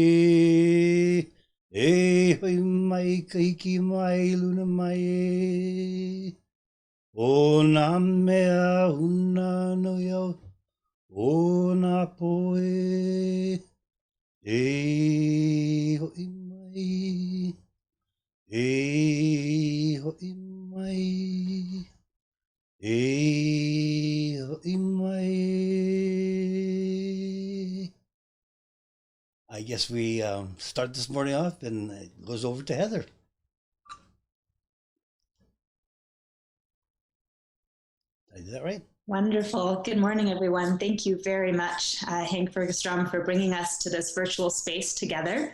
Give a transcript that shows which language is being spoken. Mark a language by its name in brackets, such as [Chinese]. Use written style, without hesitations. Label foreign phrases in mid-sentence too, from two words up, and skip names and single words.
[Hawaiian] e hoi mai kahiki mai luna mai o nā mea una no iau o nā poe e hoi mai e hoi mai e hoi mai. [English] I guess we start this morning off and it goes over to Heather. Did I do that right? Wonderful. Good morning, everyone. Thank you very much, Hank Fergstrom, for bringing us to this virtual space together.